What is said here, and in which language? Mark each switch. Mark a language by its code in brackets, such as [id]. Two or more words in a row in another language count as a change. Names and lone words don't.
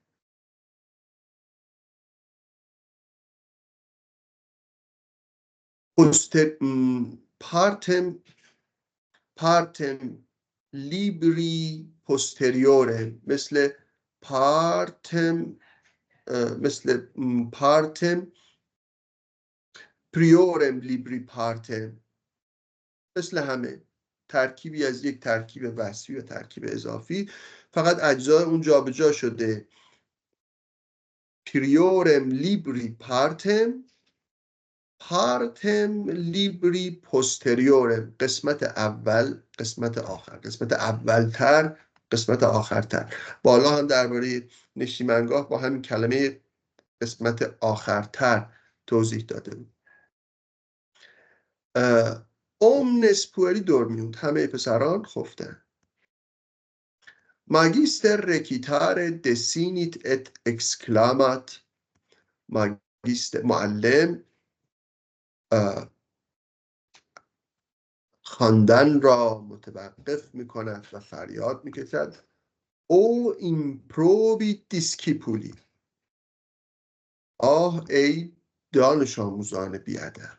[la] partem libri posteriorem, [fa] مثل [la] partem priorem libri partem, [fa] مثل همه ترکیبی از یک ترکیب وصفی و ترکیب اضافی، فقط اجزای اون جابجا شده. [la] priorem libri partem, partem libri posteriorem, [fa] قسمت اول، قسمت آخر، قسمت اولتر، قسمت آخرتر. بالا هم درباره نشیمنگاه با همین کلمه قسمت آخرتر توضیح داده بود. [la] omnes pueri dormiunt، [fa] همه پسران خفتند. [la] magister recitare desinit et exclamat، magister [fa] معلم خواندن را متوقف میکند و فریاد میکشد: [la] O improbi discipuli, [fa] آه ای دانش آموزان بیادب.